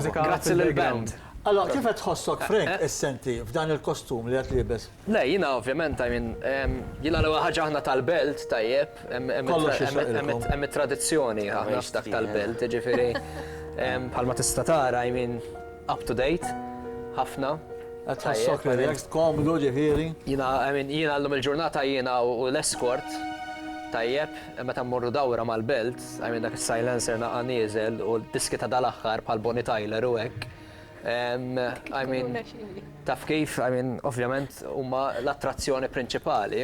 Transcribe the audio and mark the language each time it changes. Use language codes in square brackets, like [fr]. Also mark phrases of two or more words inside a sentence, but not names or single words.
[mt] mużika. Grazzi lill-band. Allora, kif qed tħossok Frank is-senti f'dan il-kostum li qed libes? Le, jina ovvjament, jina l-ewwel ħaġa aħna tal-belt, tajjeb, Kollox jixraqilkom. hemm it-tradizzjoni aħna f'dak tal-belt, ġifieri bħalma tista' tara, [en] up to date, [mt] ħafna. Qed tħossok relaxed, komdu ġifieri. Jina llum il-ġurnata jina u l-escort, tajjeb, meta mmorru dawra mal-belt, dak is-silencer naqa' nieżel u l-diski ta' dal-aħħar bħal Bonnie Tyler u hekk. Taf kif, ovvjament, huma l-attrazzjoni prinċipali.